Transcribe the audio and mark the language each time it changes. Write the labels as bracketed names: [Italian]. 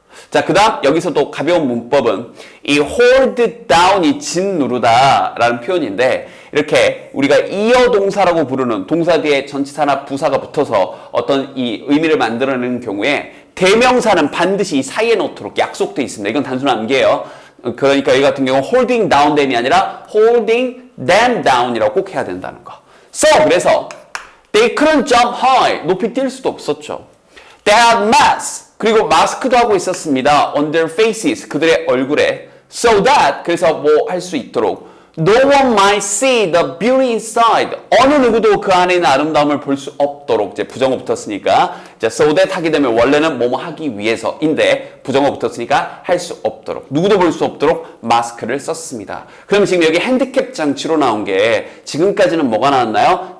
[Korean] 자, 그 다음 여기서 또 가벼운 문법은 이 hold down이 진 누르다 라는 표현인데 이렇게 우리가 이어 동사라고 부르는 동사 뒤에 전치사나 부사가 붙어서 어떤 이 의미를 만들어내는 경우에 대명사는 반드시 이 사이에 놓도록 약속되어 있습니다. 이건 단순 암기예요. 그러니까 이 같은 경우 [English] holding down them [Korean] 이 아니라 [English] holding them down [Korean] 이라고 꼭 해야 된다는 거. 그래서 [English] they couldn't jump high. [Korean] 높이 뛸 수도 없었죠. [English] They had masks. [Korean] 그리고 마스크도 하고 있었습니다. [English] On their faces. [Korean] 그들의 얼굴에. [English] So that. [Korean] 그래서 뭐 할 수 있도록. [English] No one might see the beauty inside. [Korean] 어느 누구도 그 안에 있는 아름다움을 볼 수 없도록. 이제 부정어 붙었으니까. 이제 so that 하게 되면 원래는 뭐뭐 하기 위해서인데 부정어 붙었으니까 할 수 없도록. 누구도 볼 수 없도록 마스크를 썼습니다. 그럼 지금 여기 핸디캡 장치로 나온 게 지금까지는 뭐가 나왔나요?